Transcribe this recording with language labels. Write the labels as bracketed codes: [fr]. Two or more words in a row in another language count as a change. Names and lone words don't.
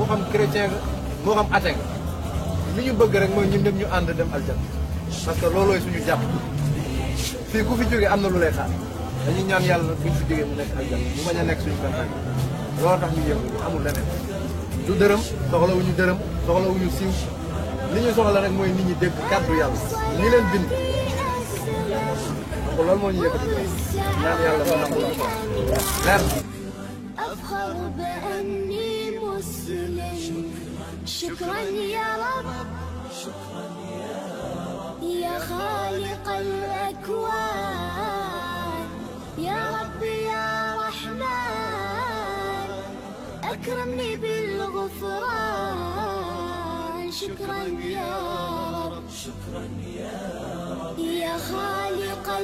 [wo] xam chrétien nga moo xam athée nga li ñu bëgg rek mooy ñun ñëpp ñu ànd dem aljanna [fr] parce que [wo] loolooy suñu jàpp fii ku fi jógee am na lu lay xaar dañuy ñaan yàlla nag buñ fi jógee mu nekk aljanna mu bañ a nekk suñu kanam loolu tax ñu yëngu amul leneen du dërëm soxlawuñu dërëm soxlawuñu siiw li ñu soxla rek mooy nit ñi dégg kàddu yàlla ñi leen bind donc loolu moo ñu yëkkati ñaan yàlla mu nangu la leer [ar] أفخر بأني مسلم شكرا يا رب يا خالق الأكوان يا رب يا رحمن أكرمني بالغفران شكرا يا رب يا خالق